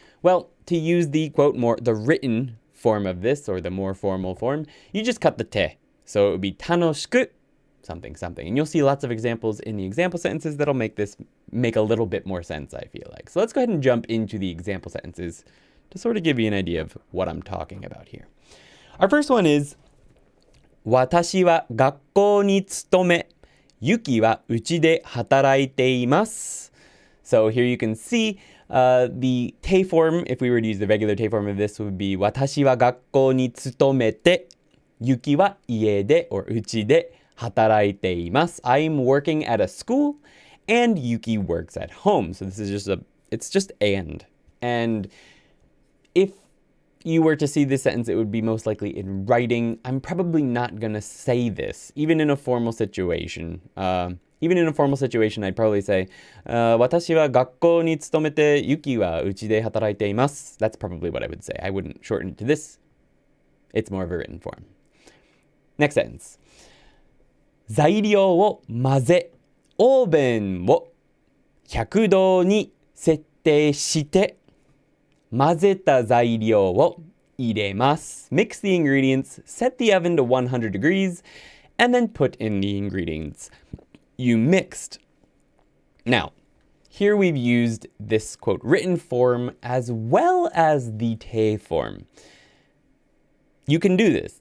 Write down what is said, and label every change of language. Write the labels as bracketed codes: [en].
[en] Well, to use the quote the written form of this, or the more formal form, you just cut the te. So it would be tanoshiku, something something. And you'll see lots of examples in the example sentences that'll make this make a little bit more sense, I feel like. So let's go ahead and jump into the example sentences to sort of give you an idea of what I'm talking about here. Our first one is, [ja] 私は学校に勤め、ユキはうちで働いています。 [en] So here you can see the te form, if we were to use the regular te form of this, would be [ja] 私は学校に勤めて、ユキは家で [en] or [ja] うちで働いています。 [en] I'm working at a school and Yuki works at home. So this is it's just and. And if you were to see this sentence, it would be most likely in writing. I'm probably not going to say this, even in a formal situation. Even in a formal situation, I'd probably say, [ja] 私は学校に勤めて、ユキはうちで働いています。 [en] That's probably what I would say. I wouldn't shorten it to this. It's more of a written form. Next sentence. [ja] 材料を混ぜ、オーブンを100度に設定して、混ぜた材料を入れます。 [en] Mix the ingredients, set the oven to 100 degrees, and then put in the ingredients you mixed. Now, here we've used this quote written form as well as the te form. You can do this.